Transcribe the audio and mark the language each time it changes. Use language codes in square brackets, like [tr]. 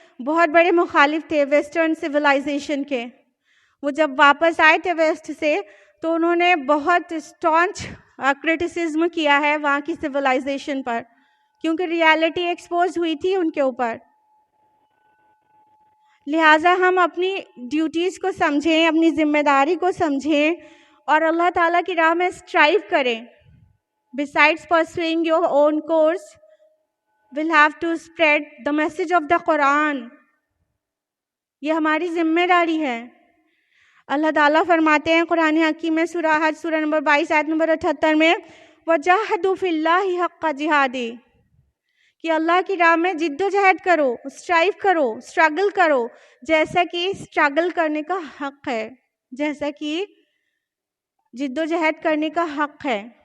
[ur] بہت بڑے مخالف تھے ویسٹرن سویلائزیشن کے. وہ جب واپس آئے تھے ویسٹ سے تو انہوں نے بہت [en] staunch criticism [ur] کیا ہے وہاں کی سویلائزیشن پر, کیونکہ [en] reality expose [ur] ہوئی تھی ان کے اوپر. لہٰذا ہم اپنی ڈیوٹیز کو سمجھیں, اپنی ذمہ داری کو سمجھیں اور اللہ تعالیٰ کی راہ میں اسٹرائیو کریں. [en] Besides pursuing your own course, we'll have to spread the message of the Quran. [ur] یہ ہماری ذمہ داری ہے. اللہ تعالیٰ فرماتے ہیں قرآن حکیم میں سورہ حج سورہ نمبر 22 آیت نمبر 78 میں [ar] وَجَاهَدُوا فِي اللَّهِ حَقَّ جِهَادِهِ, [ur] کہ اللہ کی راہ میں جد و جہد کرو, اسٹرائیو کرو, اسٹرگل کرو, جیسا کہ اسٹرگل کرنے کا حق ہے, جیسا کہ جد و جہد کرنے کا حق ہے.